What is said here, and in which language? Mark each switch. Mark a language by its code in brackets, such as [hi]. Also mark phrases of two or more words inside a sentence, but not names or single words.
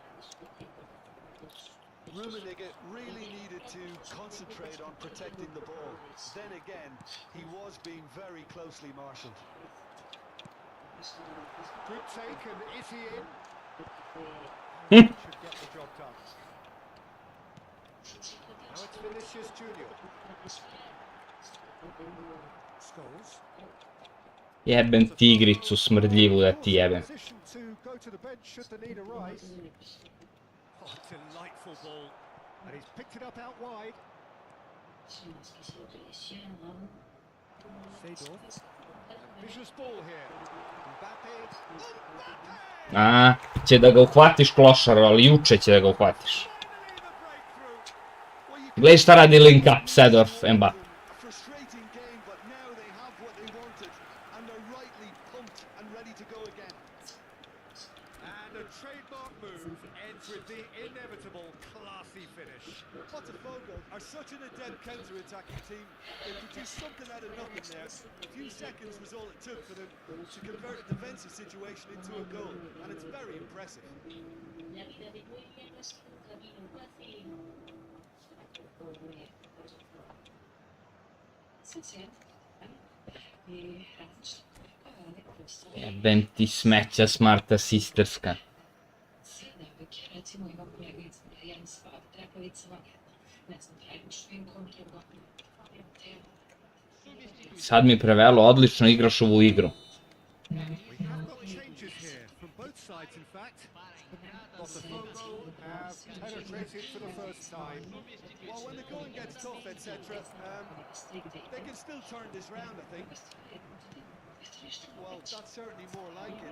[en] Rummenigge really needed to concentrate on protecting the ball. Then again, he was being very closely marshalled. Good take, and is he in? Hmm. Should get the job done. Now it's Vinicius Junior. Scholes. [sr] Jebem ti igricu smrdljivu da ti jebem. [en] Position to go to the bench should the need arise. Oh, delightful ball. And he's picked it up out wide. Seedorf. Ambitious ball here. Mbappe. [sr] A, će da ga uhvatiš klošaru, ali juče će da ga uhvatiš. [en] Finally the breakthrough. [sr] Gledaj šta radi [en] link up [sr] Seedorf, Mbappe. [en] A frustrating game, but now they have what they wanted, and they're rightly pumped and ready to go again. And the trademark move ends with the inevitable classy finish. Botafogo are such an adept counter-attacking team. They produced something out of nothing there. A few seconds was all it took for them to convert a defensive situation into a goal, and it's very impressive. [es] La vida de William es un camino fácil. [sr] Jebem ti smeća smarta sisterska. Recimo ima kolegica jedan sva trepavicama, ne znam, trajnu švinkom, drugo, Sad mi prevelo, odlično igraš ovu igru. [en] We have got changes here from both sides, in fact. Botafogo have penetrated for the first time. Well, when the going gets tough, etc., they can still turn this round, I think. Well, that's certainly more like it.